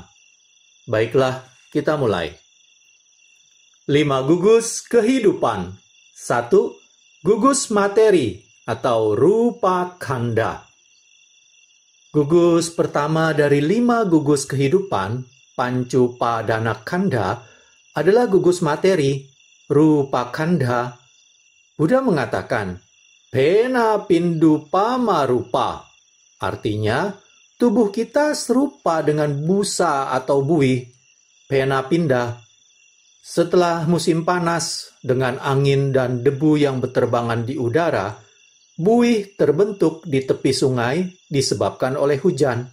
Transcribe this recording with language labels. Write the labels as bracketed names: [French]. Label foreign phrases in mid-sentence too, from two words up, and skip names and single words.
[Indonesian] Baiklah, kita mulai. 5 gugus kehidupan. 1. Gugus materi atau [Pali] rupa khanda. [Indonesian] Gugus pertama dari 5 gugus kehidupan, [Pali] Pancu Padana Khanda, [Indonesian] adalah gugus materi, [Pali] rupa khanda. [Indonesian] Buddha mengatakan, [Pali] Pena pindu pama rupa. [Indonesian] Artinya, tubuh kita serupa dengan busa atau buih. [Pali] Pena pindah. [Indonesian] Setelah musim panas, dengan angin dan debu yang berterbangan di udara, buih terbentuk di tepi sungai disebabkan oleh hujan.